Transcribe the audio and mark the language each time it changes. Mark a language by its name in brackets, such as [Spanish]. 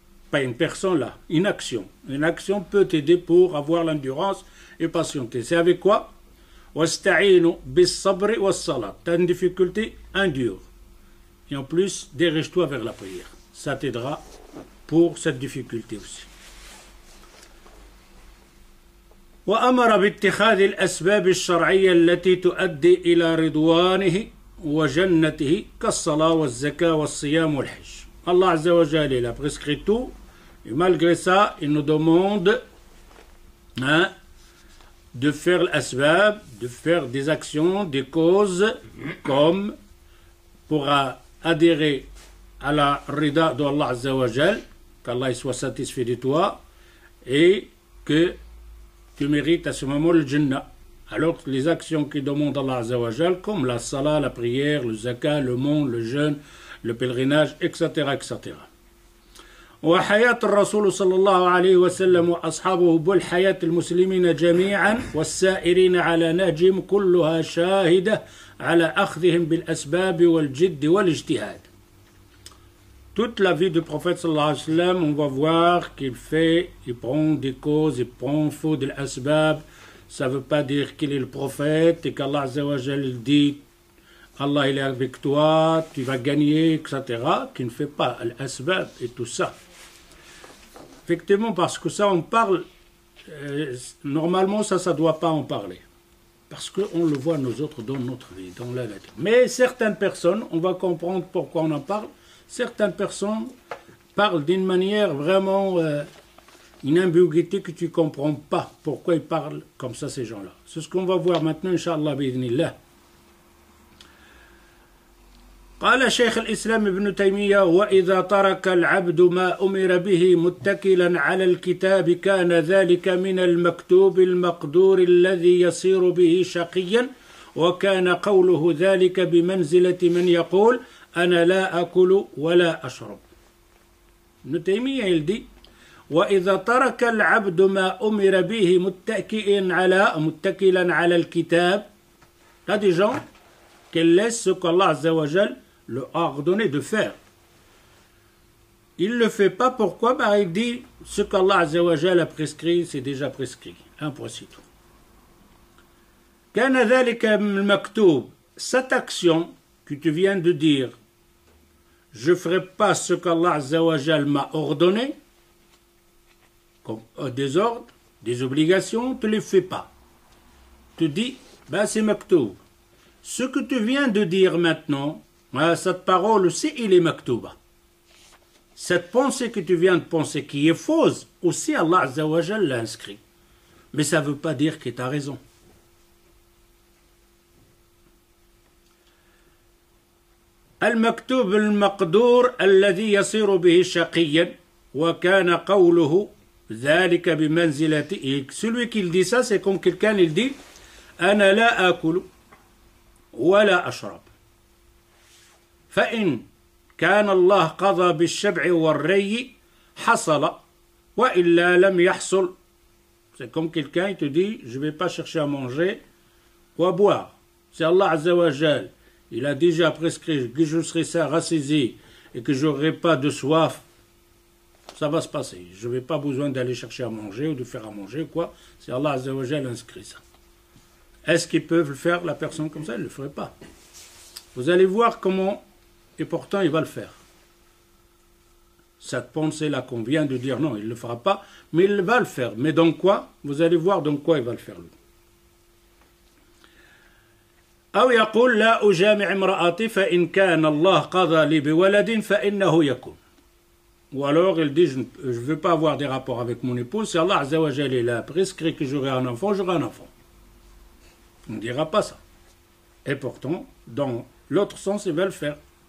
[French] Pas une personne là, une action. Une action peut t'aider pour avoir l'endurance et patienter. C'est avec quoi? [Arabic] Wasta'inu bis sabri was salat. [French] Tu as une difficulté, endure. Et en plus, dirige-toi vers la prière. Ça t'aidera pour cette difficulté aussi. [Arabic] وأمر باتخاذ الأسباب الشرعية التي تؤدي إلى رضوانه وجنته كالصلاة والزكاة والصيام والحج. [French] Allah Azza wa Jal, il a prescrit tout, et malgré ça, il nous demande de faire l'asbab, de faire des actions, des causes, comme pour adhérer à la rida d'Allah Azza wa Jal, qu'Allah soit satisfait de toi, et que tu mérites à ce moment le Jannah. Alors les actions qui demandent Allah Azza wa Jal, comme la salat, la prière, le zakat, le monde, le jeûne, le pèlerinage, etc. etc. [Arabic] وحياة الرسول صلى الله عليه وسلم وأصحابه بل حياة المسلمين جميعا والسائرين على نهجهم كلها شاهدة على أخذهم بالأسباب والجد والاجتهاد. [French] Toute la vie du prophète sallallahu alayhi wa sallam, on va voir qu'il prend des causes, il prend faux de l'asbab. Ça ne veut pas dire qu'il est le prophète et qu'Allah Azza wa Jal dit Allah il est avec toi, tu vas gagner, etc. Qui ne fait pas l'asbab et tout ça. Effectivement, parce que ça on parle, normalement ça ne doit pas en parler. Parce qu'on le voit nous autres dans notre vie, dans la lettre. Mais certaines personnes, on va comprendre pourquoi on en parle. Certaines personnes parlent d'une manière vraiment une ambiguïté que tu ne comprends pas pourquoi ils parlent comme ça ces gens-là. C'est ce qu'on va voir maintenant, Inch'Allah, bi'idhnillah. [Arabic] قال شيخ الإسلام ابن تيمية وإذا ترك العبد ما أمر به متكلا على الكتاب كان ذلك من المكتوب المقدور الذي يصير به شقيا وكان قوله ذلك بمنزلة من يقول أنا لا أكل ولا أشرب. ابن تيمية [French] il dit [Arabic] وإذا ترك العبد ما أمر به متكلا على الكتاب. [French] Là des gens qui laissent ce qu'Allah Azza wa Jal leur a ordonné de faire. Il ne le fait pas, pourquoi? Il dit ce qu'Allah Azza wa Jal a prescrit, c'est déjà prescrit. Un point c'est tout. [Arabic] كان ذلك المكتوب. [French] Cette action que tu viens de dire, je ne ferai pas ce qu'Allah Azza wa Jal m'a ordonné, comme des ordres, des obligations, tu ne les fais pas. Tu dis, c'est maktoub. Ce que tu viens de dire maintenant, cette parole aussi, il est maktouba. Cette pensée que tu viens de penser qui est fausse, aussi Allah Azza wa Jal l'a inscrit. Mais ça ne veut pas dire que tu as raison. [Arabic] المكتوب المقدور الذي يصير به شقيا وكان قوله ذلك بمنزلة. [French] Celui qui dit ça, c'est comme quelqu'un il dit [Arabic] أنا لا آكل ولا أشرب فإن كان الله قضى بالشبع والري حصل وإلا لم يحصل. [French] C'est comme quelqu'un il te dit je ne vais pas chercher à manger ou à boire. C'est Allah Azza wa Jal. Il a déjà prescrit que je serai rassasié et que je n'aurai pas de soif. Ça va se passer. Je n'ai pas besoin d'aller chercher à manger ou de faire à manger, quoi. C'est Allah Azza wa Jal inscrit ça. Est-ce qu'ils peuvent le faire, la personne comme ça? Il ne le ferait pas. Vous allez voir comment, et pourtant il va le faire. Cette pensée-là qu'on vient de dire, non, il ne le fera pas, mais il va le faire. Mais dans quoi? Vous allez voir dans quoi il va le faire, lui. [Arabic] أو يقول لا أجامع امرأتي فإن كان الله قضى لي بولد فإنه يكون. [French] Ou alors il dit je ne veux pas avoir des rapports avec mon épouse, si Allah Azza wa Jal il a prescrit que j'aurai un enfant, j'aurai un enfant. On ne dira pas ça. Et pourtant, dans l'autre sens, il va le faire.